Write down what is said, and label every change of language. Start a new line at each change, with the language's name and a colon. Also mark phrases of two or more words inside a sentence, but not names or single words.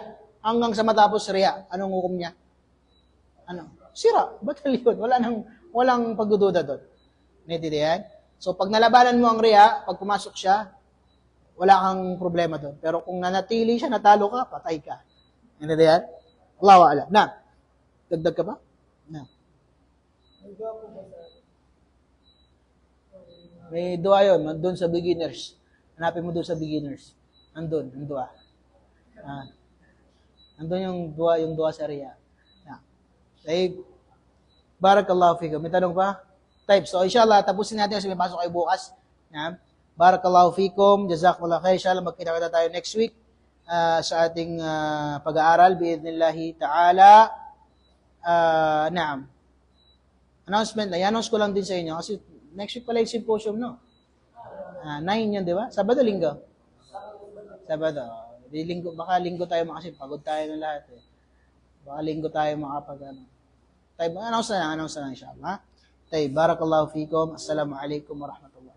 Filipino: Hanggang sa matapos riya, anong hukom niya? Ano? Sira. Batal yun. Walang pagdududa doon. Naintindihan? So, pag nalabanan mo ang riya, pag pumasok siya, wala kang problema doon. Pero kung nanatili siya, natalo ka, patay ka. Ano na yan?
Arabic: الله أعلم.
Filipino: Na, dagdag ka ba? Na. May dua yun, doon sa beginners. Hanapin mo doon sa beginners. Andun, ang dua. Andun yung dua sa riya. Na.
Arabic: طيب. بارك الله فيكم.
Filipino: May tanong pa? Type. So, inshallah, tapusin natin kasi may pasok kayo bukas. Na.
Arabic: بارك الله فيكم. جزاكم الله خير.
Filipino: Inshallah, magkita-kita tayo
English: next week
Filipino: sa ating pag-aaral.
Arabic: بإذن الله تعالى. نعم.
Filipino: Announcement na. I-announce ko lang din sa inyo kasi
English: next week
Filipino: pala yung symposium, no? 9 yan, di ba? Sabado, linggo? Sabado. Di linggo, baka linggo tayo kasi pagod tayo ng lahat. Eh. Baka linggo tayo makapag, Tayo, announce na lang, inshallah. Tayo,
Arabic: بارك الله فيكم. السلام عليكم ورحمة الله